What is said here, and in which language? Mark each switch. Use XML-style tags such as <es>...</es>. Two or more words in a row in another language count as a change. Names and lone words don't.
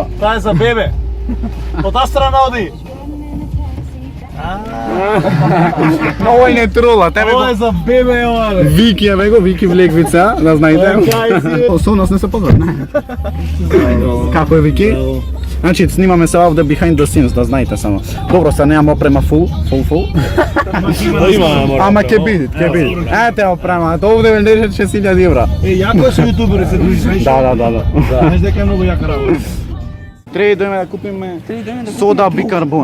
<mk>Таа е за бебе. Од таа страна оди. Но овој не трула, тебе Ова е го... за бебе, ова. Вики, еве го, Вики Влеквица, да знаете. Со нас не се познат, не? Како е Вики? Значи, снимаме се овде</mk> <en>behind the scenes,</en> <mk>да знаете само. Добро, се немам опрема full. Ама ќе биде. Ете опрема, овде ме деше 6000 евра. Јако се јутубери се дружиш. Да. Знаеш дека е многу јака работа. Треба да идеме да купиме сода бикарбон.</mk>